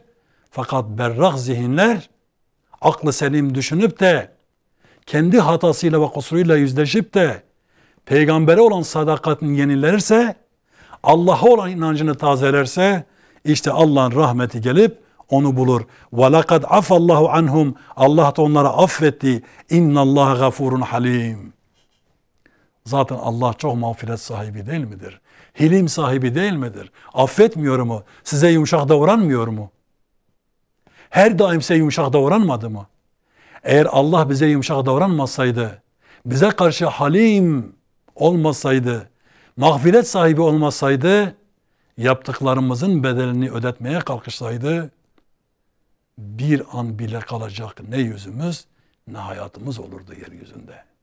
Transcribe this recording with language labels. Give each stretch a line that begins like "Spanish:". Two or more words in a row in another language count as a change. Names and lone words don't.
Turkish: Fakat berrak zihinler aklı selim düşünüp de kendi hatasıyla ve kusuruyla yüzleşip de peygambere olan sadakatini yenilerse, Allah'a olan inancını tazelerse işte Allah'ın rahmeti gelip onu bulur.
Arabic: وَلَقَدْ عَفَ اللّٰهُ عَنْهُمْ
Turkish: Allah da onlara affetti.
Arabic: اِنَّ اللّٰهَ غَفُورٌ halim.
Turkish: Zaten Allah çok mağfiret sahibi değil midir? Hilim sahibi değil midir? Affetmiyor mu? Size yumuşak davranmıyor mu? Her daim size yumuşak davranmadı mı? Eğer Allah bize yumuşak davranmasaydı, bize karşı halim olmasaydı, mağfiret sahibi olmasaydı, yaptıklarımızın bedelini ödetmeye kalkışsaydı, bir an bile kalacak ne yüzümüz ne hayatımız olurdu yeryüzünde.